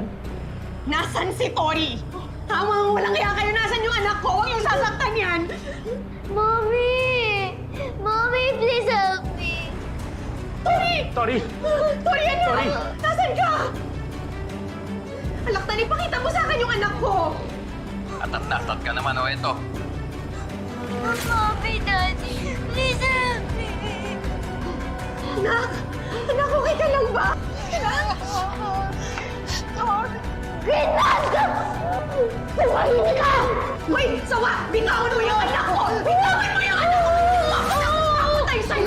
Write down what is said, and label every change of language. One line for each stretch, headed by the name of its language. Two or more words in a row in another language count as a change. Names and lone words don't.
Filipino: Nasaan si Tori? Tama, walang kaya kayo. Nasaan yung anak ko? Huwag yung sasaktan yan.
English: Mommy! Mommy, please help me!
Filipino: Tori! Tori! Tori, ano? Tori! Nasaan ka? Alakdan, ipakita mo sa akin yung anak ko. Atat ka naman, o eto.
English: Mommy, Daddy, please help me!
Filipino: Anak! Anak, okay ka lang ba? Anak! Greenland! Tumahimik ka! Hoy! Sawa! Bitawan mo yung anak ko! Bitawan mo yung anak ko! Makakapatay sa'yo!